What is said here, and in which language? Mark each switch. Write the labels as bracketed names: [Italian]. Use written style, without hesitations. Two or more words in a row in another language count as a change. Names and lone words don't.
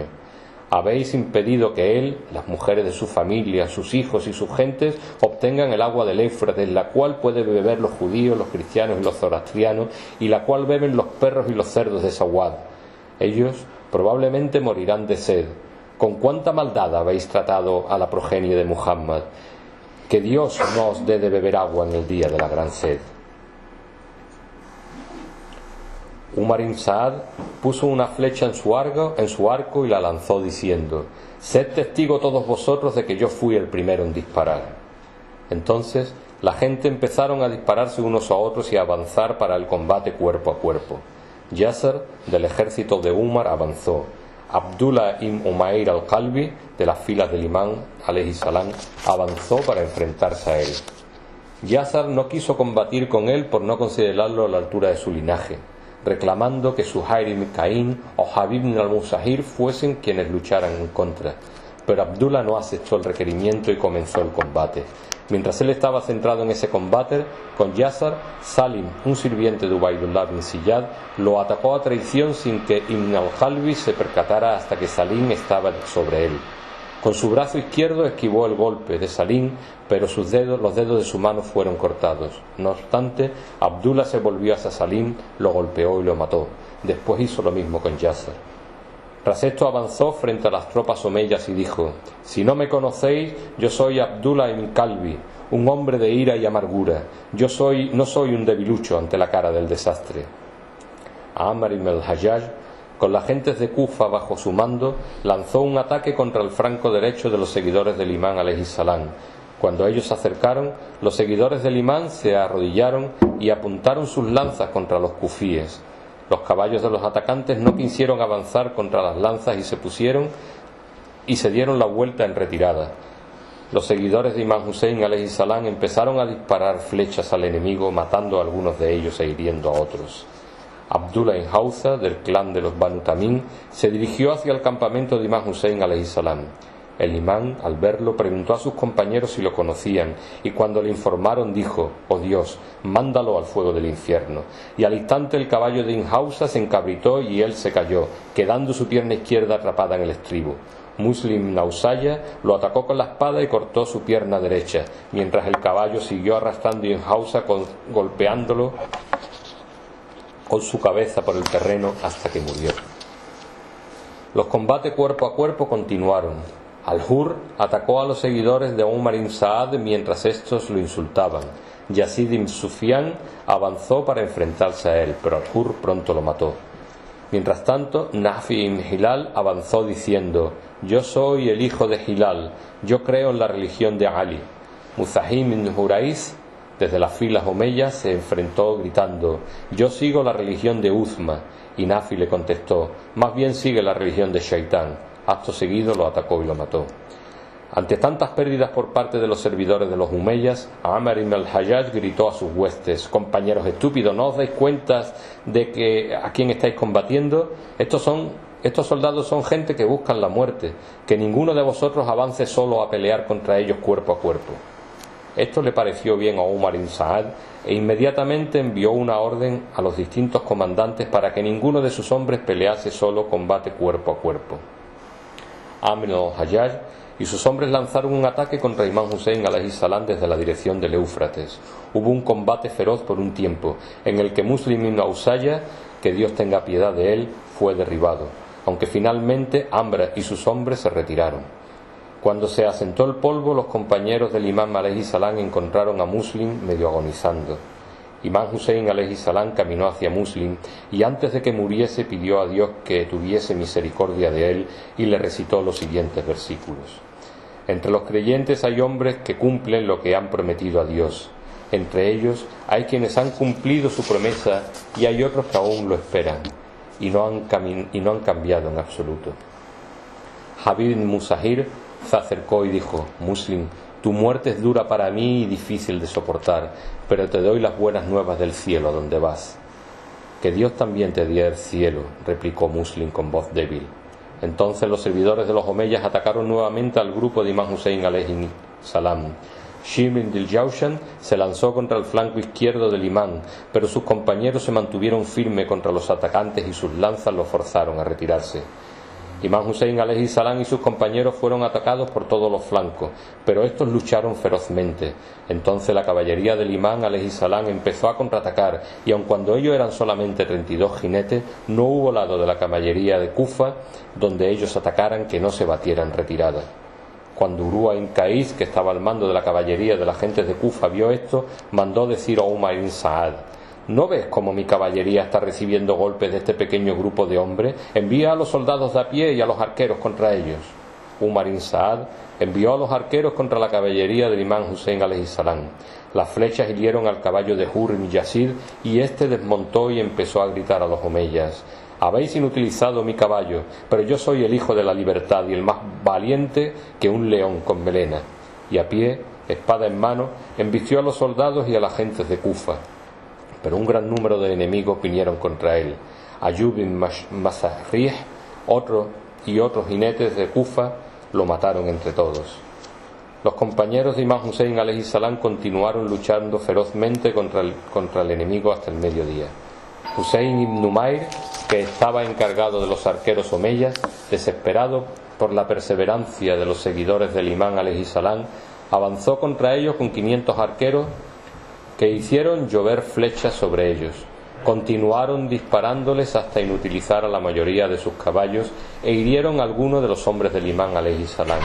[Spanish] Habéis impedido que él, las mujeres de su familia, sus hijos y sus gentes obtengan el agua del Éufrates, la cual pueden beber los judíos, los cristianos y los zoroastrianos, y la cual beben los perros y los cerdos de Sawad. Ellos probablemente morirán de sed. ¿Con cuánta maldad habéis tratado a la progenie de Muhammad? Que Dios no os dé de beber agua en el día de la gran sed». Umar ibn Saad puso una flecha en su arco y la lanzó diciendo: «Sed testigo todos vosotros de que yo fui el primero en disparar». Entonces la gente empezaron a dispararse unos a otros y a avanzar para el combate cuerpo a cuerpo. Yasser, del ejército de Umar, avanzó. Abdullah ibn Umayr al-Kalbi, de las filas del imán [Arabic] عليه السلام, [Spanish] avanzó para enfrentarse a él. Yasser no quiso combatir con él por no considerarlo a la altura de su linaje, reclamando que Suhair ibn Caín o Habib ibn al-Musahir fuesen quienes lucharan en contra. Pero Abdullah no aceptó el requerimiento y comenzó el combate. Mientras él estaba centrado en ese combate con Yasser, Salim, un sirviente de Ubaydullah bin Ziyad, lo atacó a traición sin que Ibn al-Kalbi se percatara hasta que Salim estaba sobre él. Con su brazo izquierdo esquivó el golpe de Salim, pero los dedos de su mano fueron cortados. No obstante, Abdullah se volvió hacia Salim, lo golpeó y lo mató. Después hizo lo mismo con Yasser. Tras esto avanzó frente a las tropas omeyas y dijo: «Si no me conocéis, yo soy Abdullah ibn Kalbi, un hombre de ira y amargura. No soy un debilucho ante la cara del desastre». Amr ibn al-Hajjaj, con las gentes de Kufa bajo su mando, lanzó un ataque contra el flanco derecho de los seguidores del imán [Arabic] عليه السلام. [Spanish] Cuando ellos se acercaron, los seguidores del imán se arrodillaron y apuntaron sus lanzas contra los kufíes. Los caballos de los atacantes no quisieron avanzar contra las lanzas y se dieron la vuelta en retirada. Los seguidores de Imán Husein [Arabic] عليه السلام [Spanish] empezaron a disparar flechas al enemigo, matando a algunos de ellos e hiriendo a otros. Abdullah ibn Hawza, del clan de los Banu Tamim, se dirigió hacia el campamento de Imán Husein [Arabic] عليه السلام. [Spanish] El imán, al verlo, preguntó a sus compañeros si lo conocían, y cuando le informaron dijo: «Oh Dios, mándalo al fuego del infierno». Y al instante el caballo de Ibn Hawza se encabritó y él se cayó, quedando su pierna izquierda atrapada en el estribo. Muslim Nausaya lo atacó con la espada y cortó su pierna derecha, mientras el caballo siguió arrastrando a Ibn Hawza golpeándolo con su cabeza por el terreno hasta que murió. Los combates cuerpo a cuerpo continuaron. Al-Hurr atacó a los seguidores de Umar ibn Saad mientras estos lo insultaban. Yazid ibn Sufyan avanzó para enfrentarse a él, pero Al-Hurr pronto lo mató. Mientras tanto, Nafi ibn Hilal avanzó diciendo: «Yo soy el hijo de Hilal, yo creo en la religión de Ali». Muzahim ibn Hurais, desde las filas omeyas, se enfrentó gritando: «Yo sigo la religión de Uzma», y Nafi le contestó: «Más bien sigue la religión de Shaitán». Acto seguido lo atacó y lo mató. Ante tantas pérdidas por parte de los servidores de los Umeyas, Amr ibn al-Hajjaj gritó a sus huestes: compañeros estúpidos, ¿no os dais cuenta de que a quién estáis combatiendo? Estos soldados son gente que buscan la muerte, que ninguno de vosotros avance solo a pelear contra ellos cuerpo a cuerpo. Esto le pareció bien a Umar ibn Saad e inmediatamente envió una orden a los distintos comandantes para que ninguno de sus hombres pelease solo combate cuerpo a cuerpo. Amr al-Hajjaj y sus hombres lanzaron un ataque contra Imam Hussein [Arabic] عليه السلام [Spanish] desde la dirección del Éufrates. Hubo un combate feroz por un tiempo, en el que Muslim ibn Ausaya, que Dios tenga piedad de él, fue derribado, aunque finalmente Amr y sus hombres se retiraron. Cuando se asentó el polvo, los compañeros del Imam [Arabic] عليه السلام [Spanish] encontraron a Muslim medio agonizando. Imam Hussein [Arabic] عليه السلام [Spanish] caminó hacia Muslim y antes de que muriese pidió a Dios que tuviese misericordia de él y le recitó los siguientes versículos: entre los creyentes hay hombres que cumplen lo que han prometido a Dios. Entre ellos hay quienes han cumplido su promesa y hay otros que aún lo esperan y no han cambiado en absoluto. Habib ibn Musahir se acercó y dijo: Muslim, tu muerte es dura para mí y difícil de soportar, pero te doy las buenas nuevas del cielo a donde vas. Que Dios también te dé el cielo, replicó Muslim con voz débil. Entonces los servidores de los Omeyas atacaron nuevamente al grupo de Imam Hussein [Arabic] عليه السلام. [Spanish] Shimr ibn al-Jawshan se lanzó contra el flanco izquierdo del imán, pero sus compañeros se mantuvieron firmes contra los atacantes y sus lanzas lo forzaron a retirarse. Imam Hussein [Arabic] عليه السلام [Spanish] y sus compañeros fueron atacados por todos los flancos, pero estos lucharon ferozmente. Entonces la caballería del imán [Arabic] عليه السلام [Spanish] empezó a contraatacar, y aun cuando ellos eran solamente 32 jinetes, no hubo lado de la caballería de Kufa donde ellos atacaran que no se batiera en retirada. Cuando Urwa ibn Qais, que estaba al mando de la caballería de las gentes de Kufa, vio esto, mandó decir a Umar ibn Saad: ¿no ves cómo mi caballería está recibiendo golpes de este pequeño grupo de hombres? Envía a los soldados de a pie y a los arqueros contra ellos. Umar ibn Saad envió a los arqueros contra la caballería del imán Hussein [Arabic] عليه السلام. [Spanish] Las flechas hirieron al caballo de Hurr ibn Yazid y éste desmontó y empezó a gritar a los omeyas: habéis inutilizado mi caballo, pero yo soy el hijo de la libertad y el más valiente que un león con melena. Y a pie, espada en mano, embistió a los soldados y a las gentes de Kufa. Pero un gran número de enemigos vinieron contra él. Ayub ibn Masarrih, otros jinetes de Kufa lo mataron entre todos. Los compañeros de Imam Hussein [Arabic] عليه السلام [Spanish] continuaron luchando ferozmente contra el enemigo hasta el mediodía. Hussein ibn Numair, que estaba encargado de los arqueros omeyas, desesperado por la perseverancia de los seguidores del imán [Arabic] عليه السلام, [Spanish] avanzó contra ellos con 500 arqueros que hicieron llover flechas sobre ellos. Continuaron disparándoles hasta inutilizar a la mayoría de sus caballos e hirieron a algunos de los hombres del imán [Arabic] عليه السلام.